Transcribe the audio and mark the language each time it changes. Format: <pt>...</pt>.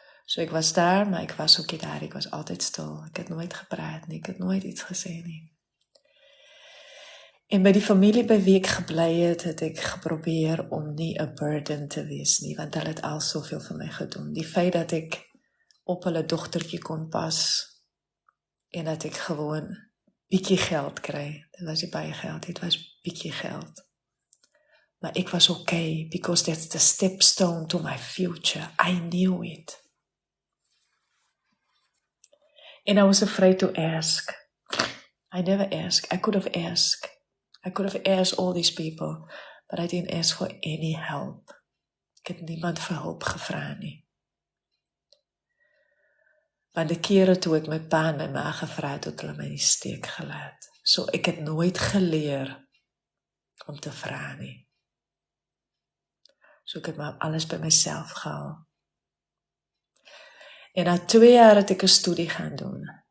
<af>So ek was daar, maar ek was ook nie daar, ek was altyd stil, ek het nooit gepraat nie, ek het nooit iets gesê nie. En by die familie by wie ek gebly het ek geprobeer om nie 'n burden te wees nie, want hulle het al soveel vir my gedoen. Die feit dat ek op hulle dogtertjie kon pas, en dat ek gewoon bietjie geld kry, dit was nie baie geld, dit was bietjie geld. Maar ek was okay,</af> <en>because that's the stepstone to my future. I knew it. And I was afraid to ask. I never asked. I could have asked. I could have asked all these people, but I didn't ask for any help.</en> <af>Ek het niemand vir hulp gevra nie. Want die kere toe ek my pa en my ma gevra het, het hulle my in die steek gelaat. So ek het nooit geleer om te vra nie. So ek het maar alles by myself gehou. En na 2 jaar het ek 'n studie gaan doen.</af>